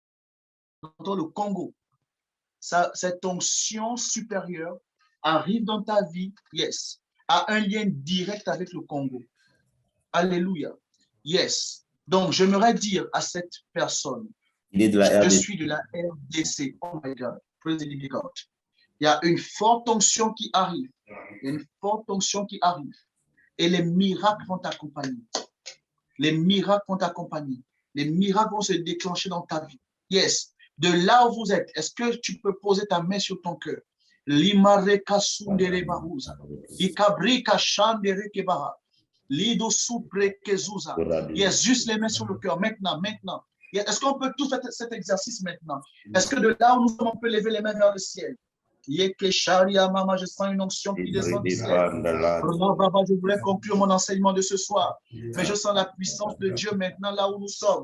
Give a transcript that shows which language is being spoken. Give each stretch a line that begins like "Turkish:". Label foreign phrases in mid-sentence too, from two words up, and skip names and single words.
French: J'entends le Congo. cette onction supérieure arrive dans ta vie, yes, a un lien direct avec le Congo. Alléluia. Yes. Donc, j'aimerais dire à cette personne, je suis de la RDC.
English: Oh my God. Praise the living God.
French: Il y a une forte onction qui arrive. Il y a une forte onction qui arrive. Et les miracles vont t'accompagner. Les miracles vont t'accompagner. Les miracles vont se déclencher dans ta vie. Yes. De là où vous êtes, est-ce que tu peux poser ta main sur ton cœur? Limareka sundere baruza. Ikabrika shandere kebaha. Lido supre kezuza. Yes, juste les mains sur le cœur. Maintenant. Est-ce qu'on peut tout faire cet exercice maintenant? Est-ce que de là où nous sommes, on peut lever les mains vers le ciel? Mama, je sens une onction qui descend du ciel. Je voulais conclure mon enseignement de ce soir, mais je sens la puissance de Dieu maintenant là où nous sommes.